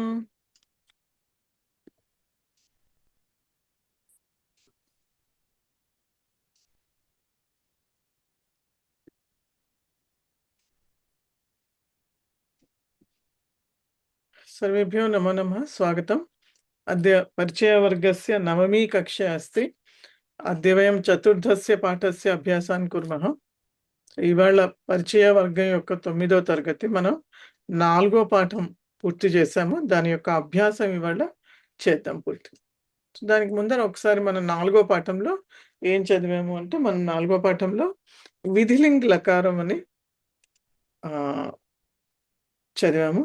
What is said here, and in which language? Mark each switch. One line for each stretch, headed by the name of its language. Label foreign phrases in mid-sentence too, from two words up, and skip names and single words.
Sanskrit: सर्वेभ्यो नमो नमः। स्वागतम्। अद्य परिचयवर्गस्य नवमी कक्षा अस्ति। अद्य वयं चतुर्थस्य पाठस्य अभ्यासान् कुर्मः।
Telugu: ఇవాళ పరిచయ వర్గం యొక్క 9వ తరగతి మనం 4వ పాఠం పూర్తి చేసాము. దాని యొక్క అభ్యాసం ఇవాళ చేద్దాం పూర్తి. దానికి ముందర ఒకసారి మనం 4వ పాఠంలో ఏం చదివాము అంటే మనం 4వ పాఠంలో విధిలింగ్ లకారం అని చదివాము.